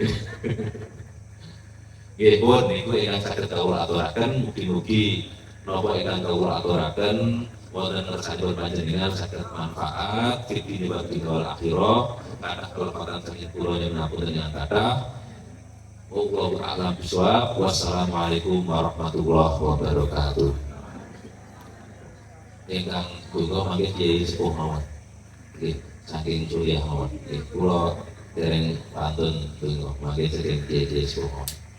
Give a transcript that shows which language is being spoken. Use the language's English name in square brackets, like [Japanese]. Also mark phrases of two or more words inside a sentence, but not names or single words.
[Javanese] Nggih pun niku ingkang saged kawula aturaken mugi-mugi napa ingkang kawula aturaken wonten ngersanipun panjenengan saged manfaat [Arabic] في الدنيا والآخرة. [Javanese] Kathah kelepatan saking kula yen menapa dengan kathah. [Arabic] والله أعلم بالصواب. والسلام عليكم ورحمة الله وبركاته. [Javanese] Ingkang kula mangke Kyai Sepuh mawon. Nggih, saking Suriah mawon. Nggih, kula dereng pantun donga mangke saking Kyai Sepuh mawon.